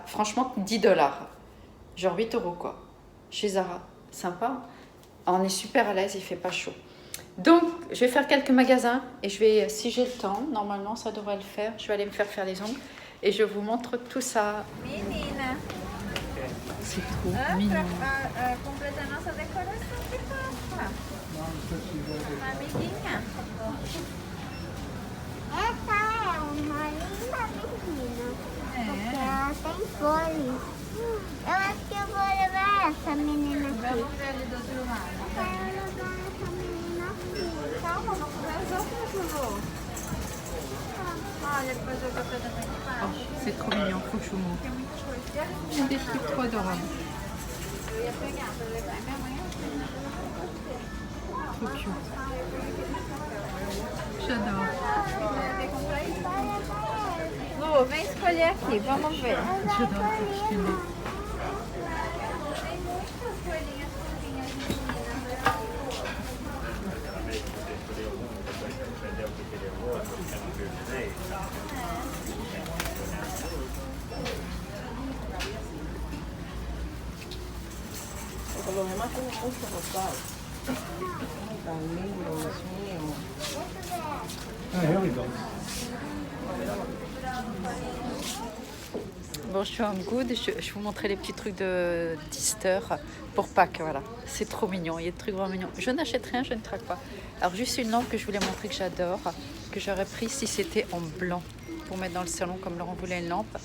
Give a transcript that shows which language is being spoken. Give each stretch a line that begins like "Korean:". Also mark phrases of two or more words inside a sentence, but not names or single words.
French: Franchement, 10$. Genre 8€ quoi. Chez Zara. Sympa. On est super à l'aise, il fait pas chaud. Donc, je vais faire quelques magasins et je vais, si j'ai le temps, normalement ça devrait le faire, je vais aller me faire les ongles et je vous montre tout ça.
Portuguese: Menina,
French: C'est trop mignon.
Portuguese: pra completar nossa decoração de Páscoa. Uma amiguinha. Essa é uma linda menina. Porque ela tem flores. Eu acho que eu vou levar essa menina aqui. Vamos ver ali do outro lado. Eu quero levar essa menina aqui. Calma, vamos ver as outras, por favor. Olha, depois eu café também de Oh, baixo.
French: c'est trop mignon, franchement.
Portuguese: Tem muitas coisas. E ali,
French: Il y a des trucs trop adorables.
Portuguese: eu ia pegar pra levar. Minha mãe
French: Trop cute. J'adore.
Portuguese: vai comprar isso. Lu, vem escolher aqui, vamos ver.
French: J'adore cette fille.
Portuguese: Tem muitas coelhinhas fofinhas, meninas.
Spanish: Por lo demás tengo mucho rosado. Ay, tan lindo, Dios mío.
English: Ah, here we go.
French: Bon, je suis en good, je vous montrer les petits trucs d'Easter pour Pâques, voilà. C'est trop mignon, il y a des trucs vraiment mignons. Je n'achète rien, je ne craque pas. Alors juste une lampe que je voulais montrer que j'adore, que j'aurais pris si c'était en blanc, pour mettre dans le salon comme Laurent voulait une lampe.